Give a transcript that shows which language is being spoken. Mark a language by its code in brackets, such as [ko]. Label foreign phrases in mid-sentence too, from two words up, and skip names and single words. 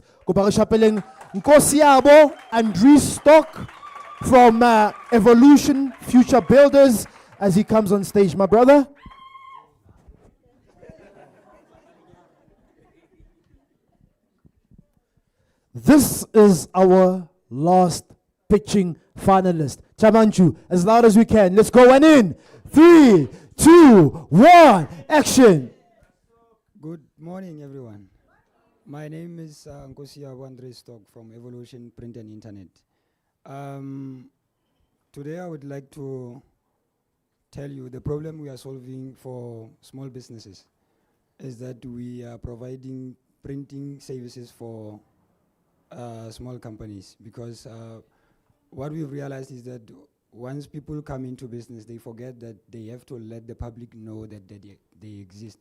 [en] Nkosiabo Andries Stock from Evolution Future Builders as he comes on stage. My brother. This is our last pitching finalist. Thaba Nchu, as loud as we can. Let's go and in. 3, 2, 1, action. Good morning, everyone. My name is Nkosiabo Andre Stock from Evolution Print and Internet. Today I would like to tell you the problem we are solving for small businesses is that we are providing printing services for small companies, because what we've realized is that once people come into business, they forget that they have to let the public know that they exist.